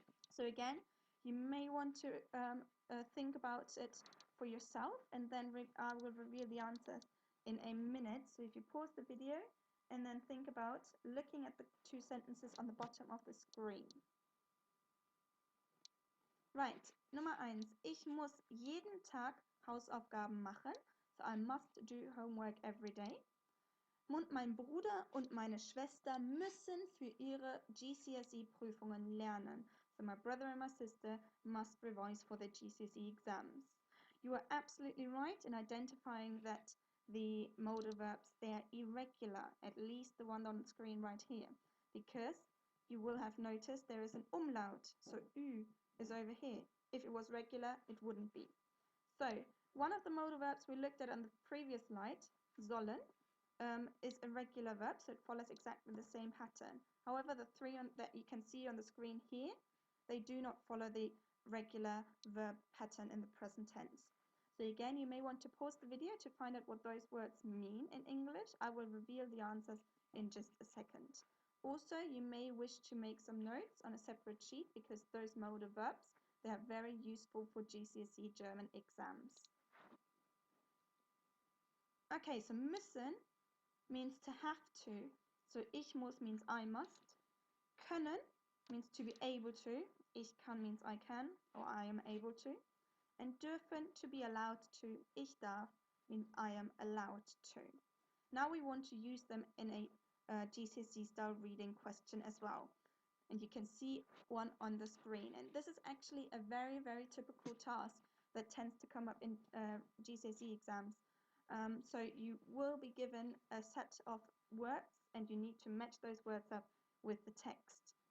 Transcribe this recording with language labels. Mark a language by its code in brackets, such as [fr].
[en] So again, you may want to think about it for yourself, and then I will reveal the answers in a minute. So if you pause the video and then think about looking at the two sentences on the bottom of the screen. Right, Nummer 1. [de] Ich muss jeden Tag Hausaufgaben machen. [en] So I must do homework every day. [de] Und mein Bruder und meine Schwester müssen für ihre GCSE-Prüfungen lernen. [en] So my brother and my sister must revise for their GCSE exams. You are absolutely right in identifying that the modal verbs, they are irregular, at least the one on the screen right here, because you will have noticed there is an umlaut, so Ü is over here. If it was regular, it wouldn't be. So, one of the modal verbs we looked at on the previous slide, sollen, is a regular verb, so it follows exactly the same pattern. However, the three that you can see on the screen here, they do not follow the regular verb pattern in the present tense. So again, you may want to pause the video to find out what those words mean in English. I will reveal the answers in just a second. Also, you may wish to make some notes on a separate sheet, because those modal verbs, they are very useful for GCSE German exams. Okay, so müssen means to have to. So [de] ich muss [en] means I must. Können means to be able to. [de] Ich kann [en] means I can or I am able to. And dürfen, to be allowed to. [de] Ich darf [en] means I am allowed to. Now we want to use them in a GCSE style reading question as well. And you can see one on the screen. And this is actually a very, very typical task that tends to come up in GCSE exams. So you will be given a set of words and you need to match those words up with the text.